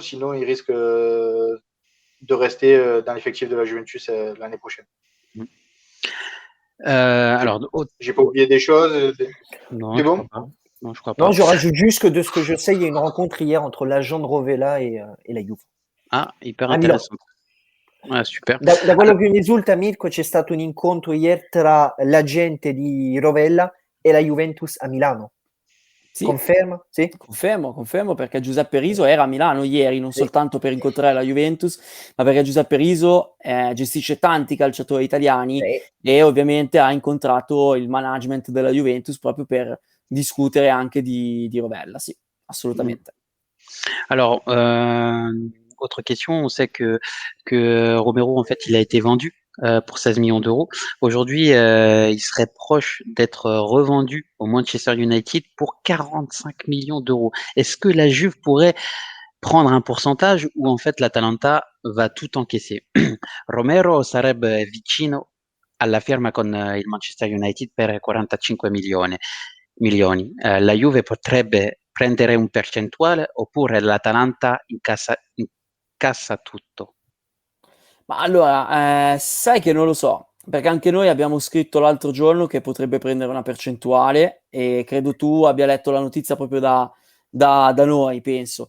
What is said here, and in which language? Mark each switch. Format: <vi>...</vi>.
<fr>Sinon, il risque de rester dans l'effectif de la Juventus l'année prochaine. Alors, j'ai pas oublié des choses. Non, c'est bon Non, je crois pas. Non, je rajoute juste que de ce que je sais, il y a une rencontre hier entre l'agent de Rovella et la Juve. Ah, hyper intéressant. Ah, super.</fr> <it>Da quello che mi risulta, Mirko, c'è stato un incontro ieri tra l'agente di Rovella e la Juventus a Milano. Sì, conferma? Sì? Confermo perché Giuseppe Riso era a Milano ieri, non soltanto per incontrare la Juventus, ma perché Giuseppe Riso gestisce tanti calciatori italiani e ovviamente ha incontrato il management della Juventus proprio per discutere anche di Rovella, sì, assolutamente.</it> <fr>Alors, autre question, on sait que Romero, en fait, il a été vendu pour 16 millions d'euros. Aujourd'hui, il serait proche d'être revendu au Manchester United pour 45 millions d'euros. Est-ce que la Juve pourrait prendre un pourcentage ou en fait l'Atalanta va tout encaisser?</fr> <it>Romero sarebbe vicino alla firma con il Manchester United per 45 milioni. La Juve potrebbe prendere un percentuale oppure l'Atalanta incassa tutto? Ma allora, sai che non lo so, perché anche noi abbiamo scritto l'altro giorno che potrebbe prendere una percentuale e credo tu abbia letto la notizia proprio da noi, penso.</it>